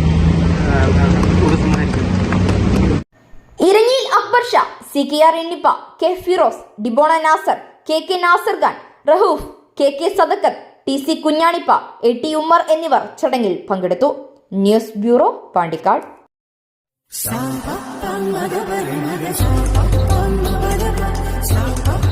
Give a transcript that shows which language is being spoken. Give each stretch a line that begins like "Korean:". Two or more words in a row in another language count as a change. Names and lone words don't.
Malayalam: ഇരഞ്ഞിയിൽ അക്ബർ ഷാ, CKR എന്നിപ്പ, K ഫിറോസ്, ഡിബോണ നാസർ, KK നാസർ ഖാൻ, റഹൂഫ്, KK സദക്കത്ത്, TC കുഞ്ഞാണിപ്പ, AT ഉമ്മർ എന്നിവർ ചടങ്ങിൽ പങ്കെടുത്തു. ന്യൂസ് ബ്യൂറോ, പാണ്ടിക്കാട്. Sa pa pa ma ga ba re ma ga sa pa pa ma ba ga ba sa pa